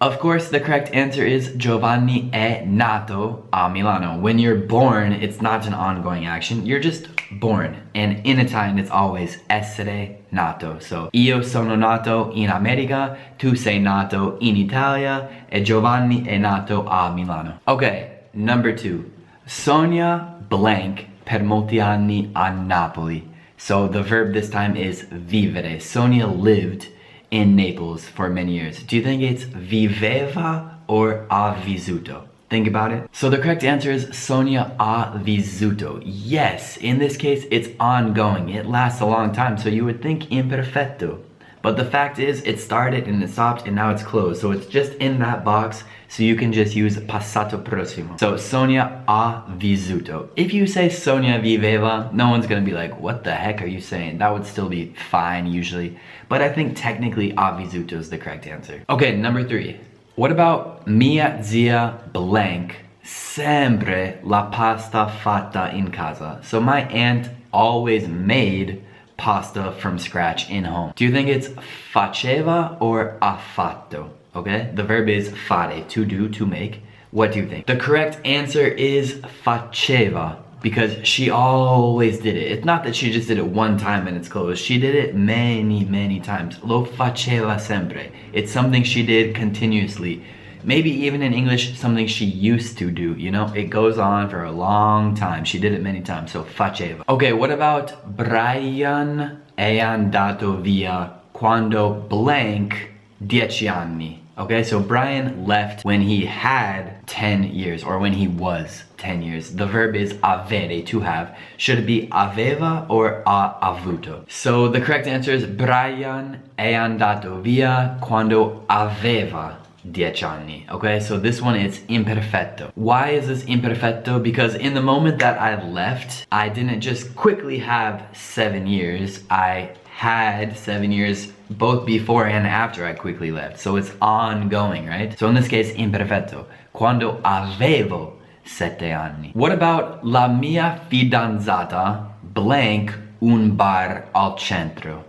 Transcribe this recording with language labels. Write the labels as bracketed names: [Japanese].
[English] Of course, the correct answer is [Italian] Giovanni è nato a Milano. [English] When you're born, it's not an ongoing action. You're just born. And in Italian, it's always essere nato. [Italian] So, io sono nato in America, tu sei nato in Italia, e Giovanni è nato a Milano. [English] Okay, number two. [Italian] Sogna blank per molti anni a Napoli. [English] So the verb this time is vivere. Sonia lived in Naples for many years. Do you think it's viveva or ha vissuto? Think about it. So the correct answer is [Italian] Sonia ha vissuto. [English] Yes, in this case, it's ongoing. It lasts a long time, so you would think imperfetto. But the fact is, it started and it stopped and now it's closed. So it's just in that box, so you can just use passato prossimo. So [Italian] Sonia ha vissuto. [English] If you say [Italian] Sonia viveva, [English] no one's gonna be like, what the heck are you saying? That would still be fine usually. But I think technically ha vissuto is the correct answer. Okay, number three. What about [Italian] mia zia blank sempre la pasta fatta in casa? [English] So my aunt always made pasta from scratch in home. Do you think it's faceva or ha fatto? Okay, the verb is fare, to do, to make. What do you think? The correct answer is faceva, because she always did it. It's not that she just did it one time and it's closed. She did it many times. [Italian] Lo faceva sempre. [English] It's something she did continuously. Maybe even in English, something she used to do, you know? It goes on for a long time. She did it many times, so faceva. Okay, what about [Italian] Brian è andato via quando blank 10 anni? [English] Okay, so Brian left when he had 10 years, or when he was 10 years. The verb is avere, to have. Should it be aveva or ha avuto? So the correct answer is [Italian] Brian è andato via quando aveva 10 anni. [English] Okay, so this one is imperfetto. Why is this imperfetto? Because in the moment that I left, I didn't just quickly have 7 years. I had 7 years both before and after I quickly left. So it's ongoing, right? So in this case, imperfetto. [Italian] Quando avevo 7 anni. [English] What about [Italian] la mia fidanzata blank un bar al centro?